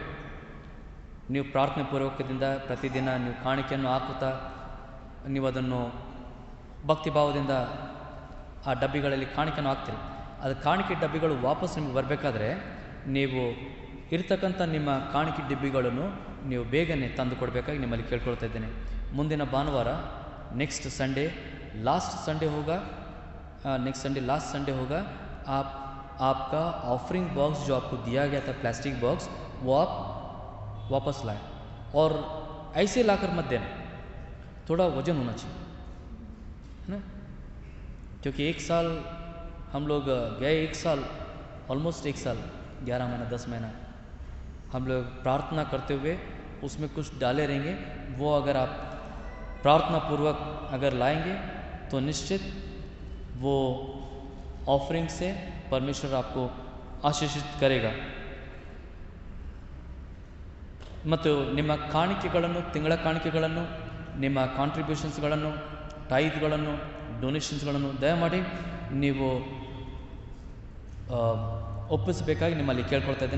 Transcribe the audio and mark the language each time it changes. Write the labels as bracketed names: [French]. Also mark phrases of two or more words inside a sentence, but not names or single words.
[Kannada] ನೀವು ಪ್ರಾರ್ಥನೆ ಪೂರ್ವಕದಿಂದ ಪ್ರತಿದಿನ ನೀವು ಕಾಣಿಕೆಯನ್ನು ಹಾಕುತ್ತಾ ನೀವು ಅದನ್ನು ಭಕ್ತಿಭಾವದಿಂದ ಆ ಡಬ್ಬಿಗಳಲ್ಲಿ ಕಾಣಿಕೆಯನ್ನು ಹಾಕ್ತೀರಿ. ಅದು ಕಾಣಿಕೆ ಡಬ್ಬಿಗಳು ವಾಪಸ್ ನಿಮಗೆ ಬರಬೇಕಾದ್ರೆ ನೀವು ಇರ್ತಕ್ಕಂಥ ನಿಮ್ಮ ಕಾಣಿಕೆ ಡಬ್ಬಿಗಳನ್ನು ನೀವು ಬೇಗನೆ ತಂದು ಕೊಡಬೇಕಾಗಿ ನಿಮ್ಮಲ್ಲಿ ಕೇಳ್ಕೊಳ್ತಾ ಇದ್ದೇನೆ. ಮುಂದಿನ ಭಾನುವಾರ [English] next Sunday last Sunday [Hindi] होगा आपका [English] offering box [Hindi] जो आपको दिया गया था [English] plastic box [Hindi] वो आप वापस लाएं और ऐसे लाकर मत देना, थोड़ा वजन होना चाहिए, है ना? क्योंकि 1 साल हम लोग गए, 1 साल ऑलमोस्ट 1 साल 11 महीना 10 महीना हम लोग प्रार्थना करते हुए उसमें कुछ डाले रहेंगे. वो अगर आप प्रार्थना पूर्वक अगर लाएंगे तो निश्चित वो ऑफरिंग से परमेश्वर आपको आशीषित करेगा. [Kannada] ಮತ್ತು ನಿಮ್ಮ ಕಾಣಿಕೆಗಳನ್ನು, ತಿಂಗಳ ಕಾಣಿಕೆಗಳನ್ನು, ನಿಮ್ಮ ಕಾಂಟ್ರಿಬ್ಯೂಷನ್ಸ್ಗಳನ್ನು, ಟೈತ್ಗಳನ್ನು, ಡೊನೇಷನ್ಸ್ಗಳನ್ನು ದಯಮಾಡಿ ನೀವು ಒಪ್ಪಿಸಬೇಕಾಗಿ ನಿಮ್ಮಲ್ಲಿ ಕೇಳ್ಕೊಳ್ತಾ ಇದ್ದೇನೆ.